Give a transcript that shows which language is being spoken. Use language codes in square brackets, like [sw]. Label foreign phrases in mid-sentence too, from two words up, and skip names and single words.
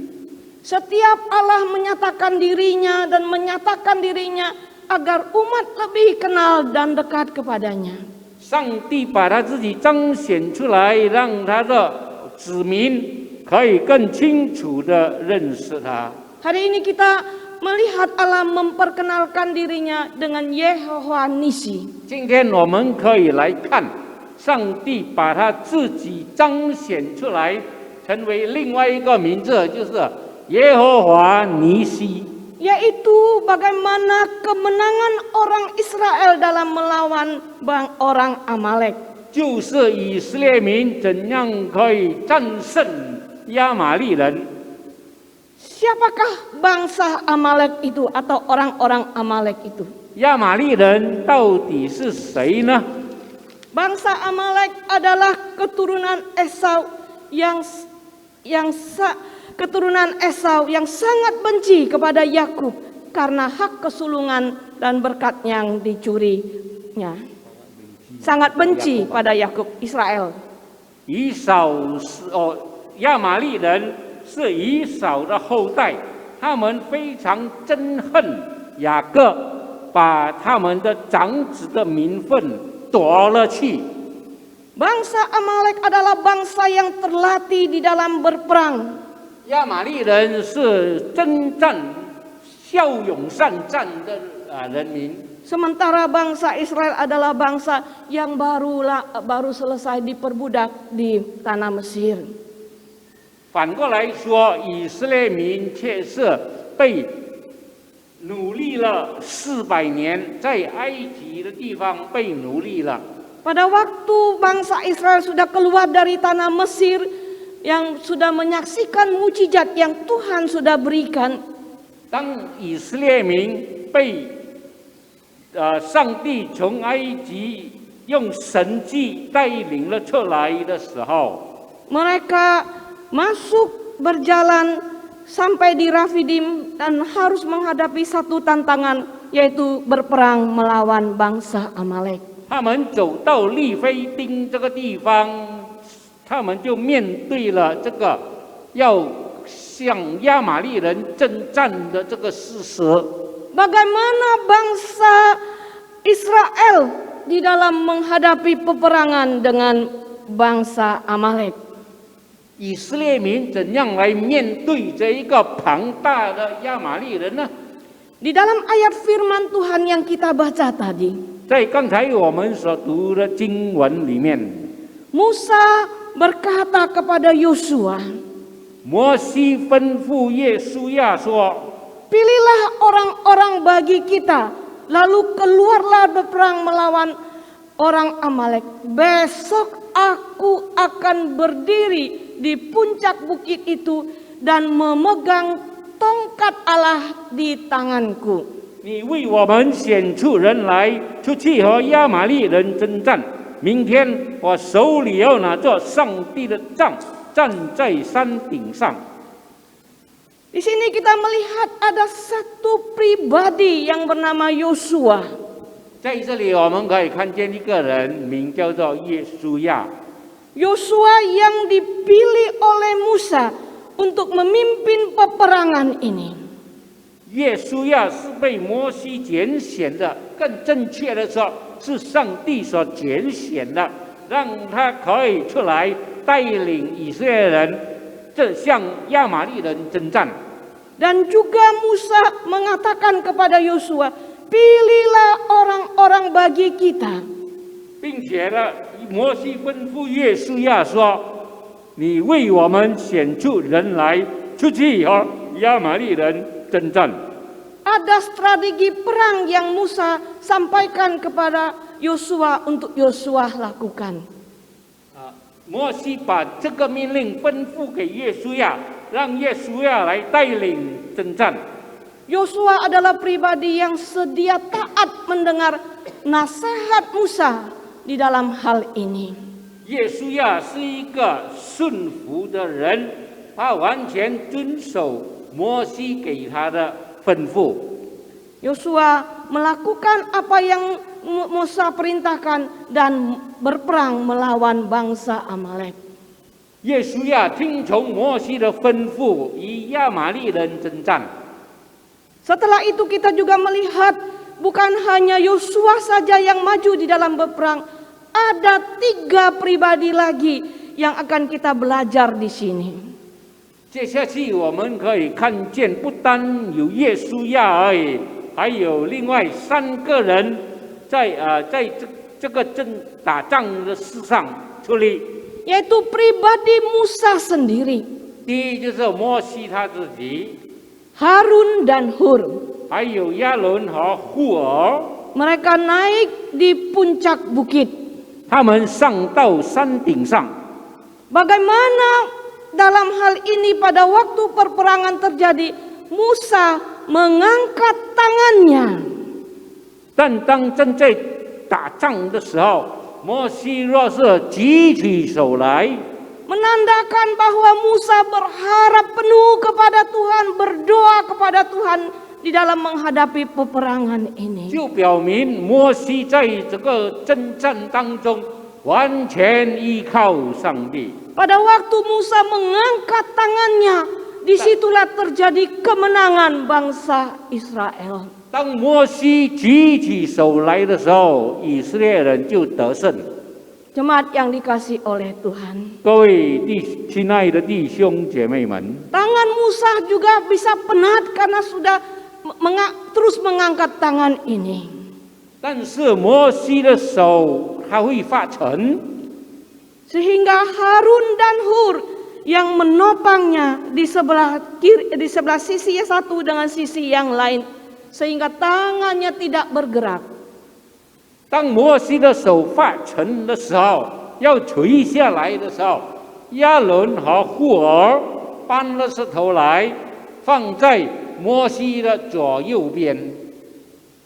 [id] Setiap Allah menyatakan dirinya dan menyatakan dirinya agar umat lebih kenal dan dekat kepadanya. [zh] 上帝把他自己彰显出来，让他的子民可以更清楚地认识他。 [id] Hari ini kita melihat Allah memperkenalkan dirinya dengan Yehowa Nisi. [zh] 今天我们可以来看，上帝把他自己彰显出来，成为另外一个名字，就是耶和华尼西。 [id] Yaitu bagaimana kemenangan orang Israel dalam melawan orang Amalek. [zh] 就是以色列民怎样可以战胜亚玛利人。 [id] Siapakah bangsa Amalek itu atau orang-orang Amalek itu? [zh] 亚玛利人到底是谁呢？ [id] Bangsa Amalek adalah keturunan Esau keturunan Esau yang sangat benci kepada Yakub karena hak kesulungan dan berkat yang dicurinya. Sangat benci pada Yakub, Israel. [zh] 以扫是亚玛利人是以扫的后代，他们非常憎恨雅各，把他们的长子的名分夺了去。 [id] Bangsa Amalek adalah bangsa yang terlatih di dalam berperang. [zh] 亚玛利人是征战、骁勇善战的人民， [id] Sementara bangsa Israel adalah bangsa yang baru selesai diperbudak di tanah Mesir. [zh] 反过来说，以色列民却是被奴隶了400年，在埃及的地方被奴隶了。 [id] Pada waktu bangsa Israel sudah keluar dari tanah Mesir, yang sudah menyaksikan mujizat yang Tuhan sudah berikan, [zh] 当以色列民被上帝从埃及用神迹带领了出来的时候， [id] mereka masuk berjalan sampai di Rafidim dan harus menghadapi satu tantangan, yaitu berperang melawan bangsa Amalek. [zh] 他们走到利非丁这个地方，他们就面对了这个要向亚玛力人征战的这个事实。 [id] Bagaimana bangsa Israel di dalam menghadapi peperangan dengan bangsa Amalek? [zh] 以色列民怎样来面对这一个庞大的亚玛力人呢？ [id] Di dalam ayat firman Tuhan yang kita baca tadi, [zh] 在刚才我们所读的经文里面， [id] Musa berkata kepada Yosua, [zh] 摩西吩咐耶稣亚说： [id] pilihlah orang-orang bagi kita, lalu keluarlah berperang melawan orang Amalek. Besok aku akan berdiri di puncak bukit itu dan memegang tongkat Allah di tanganku. [zh] 你为我们选出人来，出去和亚玛力人征战。明天我手里要拿着上帝的杖，站在山顶上。 [id] Di sini kita melihat ada satu pribadi yang bernama Yosua. [zh] 在这里，我们可以看见一个人，名叫做耶稣亚。 [id] Yosua yang dipilih oleh Musa untuk memimpin peperangan ini. [zh] 耶稣亚是被摩西拣选的，更正确的说，是上帝所拣选的，让他可以出来带领以色列人，这向亚玛力人征战。 [id] Dan juga Musa mengatakan kepada Yosua, pilihlah orang-orang bagi kita. [zh] 并且呢，摩西吩咐约书亚说：“你为我们选出人来，出去和亚玛力人征战。” [id] Ada strategi perang yang Musa sampaikan kepada Yosua untuk Yosua lakukan. [zh] 摩西把这个命令吩咐给约书亚，让约书亚来带领征战。 [id] Yosua adalah pribadi yang sedia taat mendengar nasihat Musa di dalam hal ini. [zh] 约书亚是一个顺服的人，他完全遵守摩西给他的吩咐。 [id] Yosua melakukan apa yang Musa perintahkan dan berperang melawan bangsa Amalek. [zh] 约书亚听从摩西的吩咐，与亚玛力人征战。 [id] Setelah itu kita juga melihat bukan hanya Yosua saja yang maju di dalam berperang. Ada 3 pribadi lagi yang akan kita belajar di sini. [zh] 接下去我们可以看见，不单有约书亚而已，还有另外3个人在这个打仗的事上出力。 [id] Yaitu pribadi Musa sendiri, [zh] 第一就是摩西他自己， [id] Harun dan Hur. [zh] 还有亚伦和户尔， [id] Mereka naik di puncak bukit. [zh] 他们上到山顶上。 [id] Bagaimana dalam hal ini pada waktu perperangan terjadi, Musa mengangkat tangannya. [zh] 但当正在打仗的时候，摩西若是举起手来， [id] Menandakan bahwa Musa berharap penuh kepada Tuhan, berdoa kepada Tuhan di dalam menghadapi peperangan ini. [zh] 就表明摩西在这个征战当中完全依靠上帝。 [id] Pada waktu Musa mengangkat tangannya, disitulah terjadi kemenangan bangsa Israel. [zh] 当摩西举起手来的时候，以色列人就得胜。 [id] Jemaat yang dikasih oleh Tuhan. [zh] 各位亲爱的弟兄姐妹们， [id] Tangan Musa juga bisa penat karena sudah terus mengangkat tangan ini. [zh] 但是摩西的手它会发沉， [id] Sehingga Harun dan Hur yang menopangnya di sebelah kiri, di sebelah sisi yang satu dengan sisi yang lain, sehingga tangannya tidak bergerak. [zh] 当摩西的手发沉的时候，要垂下来的时候，亚伦和户尔搬了石头来，放在摩西的左右边。